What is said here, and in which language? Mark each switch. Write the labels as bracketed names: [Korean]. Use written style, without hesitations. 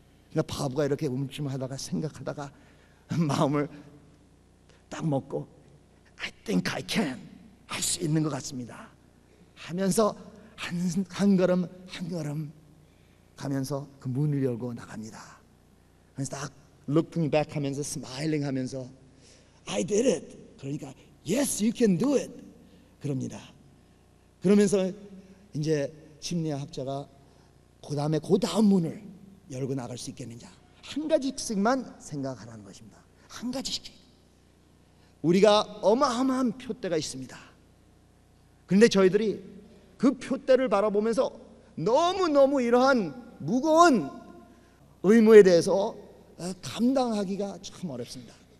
[Korean] 그러니까 바보가 이렇게 움찔하다가 생각하다가 마음을 딱 먹고 [English] I think I can, [Korean] 할 수 있는 것 같습니다 하면서 한 걸음 한 걸음 가면서 그 문을 열고 나갑니다. 그래서 딱 [English] looking back [Korean] 하면서 [English] smiling 하면서 I did it. [Korean] 그러니까 [English] yes, you can do it. [Korean] 그럽니다. 그러면서 이제 심리학자가 그 다음 문을 열고 나갈 수 있겠느냐, 한 가지씩만 생각하라는 것입니다. 한 가지씩. 우리가 어마어마한 표대가 있습니다. 그런데 저희들이 그 표대를 바라보면서 너무너무 이러한 무거운 의무에 대해서 감당하기가 참 어렵습니다.